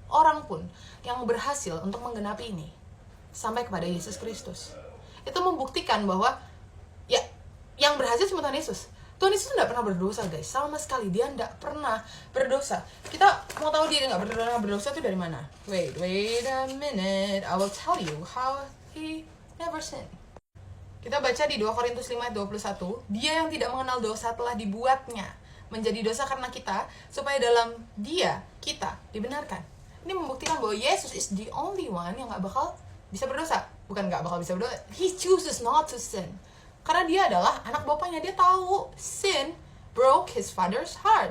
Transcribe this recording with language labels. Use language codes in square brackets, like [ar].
[id] orang pun yang berhasil untuk menggenapi ini sampai kepada Yesus Kristus. Itu membuktikan bahwa ya yang berhasil cuma Tuhan Yesus. Tuhan Yesus tidak pernah berdosa guys, sama sekali. Dia tidak pernah berdosa. Kita mau tahu dia nggak pernah berdosa itu dari mana? [en] Wait a minute, I will tell you how he never sinned. [id] Kita baca di 2 Korintus 5 ayat 21, dia yang tidak mengenal dosa telah dibuatnya menjadi dosa karena kita, supaya dalam dia, kita dibenarkan. Ini membuktikan bahwa Yesus [en] is the only one [id] yang gak bakal bisa berdosa. Bukan gak bakal bisa berdosa, [en] he chooses not to sin. [id] Karena dia adalah anak bapaknya, dia tahu [en] sin broke his father's heart.